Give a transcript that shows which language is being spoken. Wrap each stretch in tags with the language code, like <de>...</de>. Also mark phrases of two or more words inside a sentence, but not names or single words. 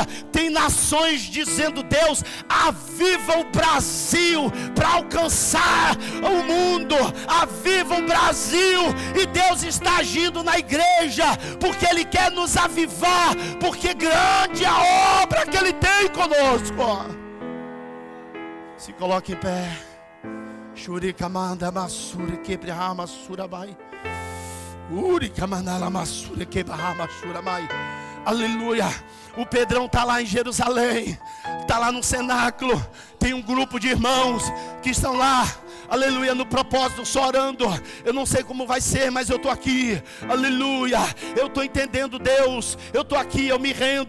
<pt>Tem nações dizendo: Deus, aviva o Brasil para alcançar o mundo, viva o Brasil. E Deus está agindo na igreja, porque Ele quer nos avivar, porque grande é a obra que Ele tem conosco. Se coloque em pé. Shurikamanda masura quebrahama surabai. Urikamandala masura quebrahama surabai. Aleluia. O Pedrão está lá em Jerusalém, está lá no cenáculo. Tem um grupo de irmãos que estão lá, aleluia, no propósito, só orando. Eu não sei como vai ser, mas eu estou aqui, aleluia. Eu estou entendendo, Deus, eu estou aqui, eu me rendo.</pt>